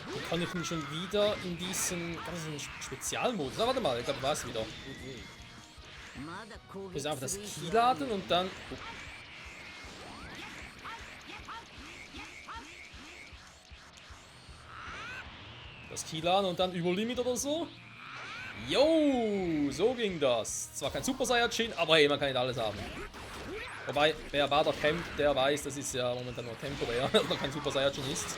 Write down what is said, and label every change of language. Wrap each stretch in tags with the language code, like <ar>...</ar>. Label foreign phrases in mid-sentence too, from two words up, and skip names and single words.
<de>kann ich denn schon wieder in diesen ganzen Spezialmodus? Ah, warte mal, ich glaube, ich weiß wieder.</de> <ja>まだ攻</ja> <de>Wir</de> <ja>撃</ja> <de>müssen einfach</de> <ja>す</ja> <de>das</de> <ja>る意</ja> <de>Key</de> <ja>思がある</ja> <de>laden und dann... Oh. Das Key laden und dann Überlimit oder so? Jo, so ging das. Zwar kein Super Saiyajin, aber hey, man kann nicht alles haben. Wobei, wer Bardock kennt, der weiß, das ist ja momentan nur temporär, dass er kein Super Saiyajin ist.</de>